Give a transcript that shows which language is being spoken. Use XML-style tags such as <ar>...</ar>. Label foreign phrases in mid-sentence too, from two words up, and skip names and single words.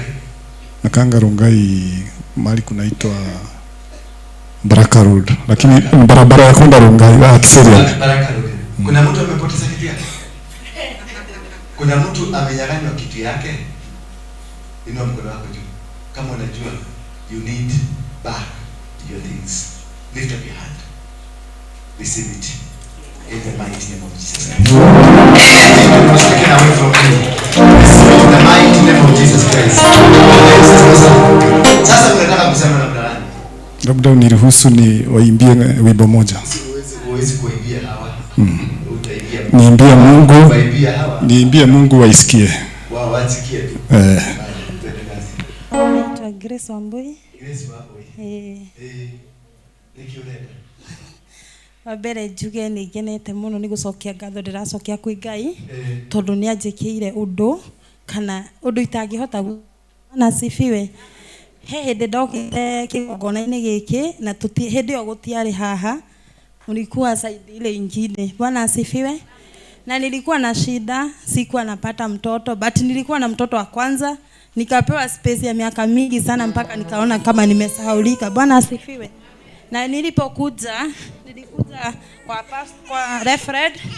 <sw>Nakanga Rongai mahali kunaitwa Baraka Road. Lakini barabara ya kwenda Rongai Kiseria. Baraka Road. Kuna mtu amepoteza kitu yake? Kuna mtu amenyang'anywa kitu yake? Inua mkono wako juu. Kama unajua</sw> <en>you need back your things. Lift up your hand. Receive it. In the mighty name of Jesus Christ. Anything was taken away from you. Receive in the mighty name of Jesus Christ.</en> <sw>Sasa tunataka kusema na mdalani. Labda uniruhusu ni waimbie wimbo moja. Huwezi kuimbia hawa. Niimbie Mungu waisikie. Wao wasikie tu. Naitwa Grace Wambui. Grace Wambui. Nikiuleta.</sw> <ki>Wabere njuge ni ngenete muno ni gucokia ngatho ndiracokia kwi Ngai tondu ni anjikiire undu kana undu itangihota na sifiwe. Hindi ndokire kigongona-ini giki na hindi o gutiari haha,</ki> <sw>ulikuwa side ile ingine. Bwana asifiwe. Na nilikuwa na shida, sikuwa napata mtoto, but nilikuwa na mtoto wa kwanza, nikapewa space ya miaka mingi sana mpaka nikaona kama nimesahaulika. Bwana asifiwe. Na nilikuja kwa referred.</sw>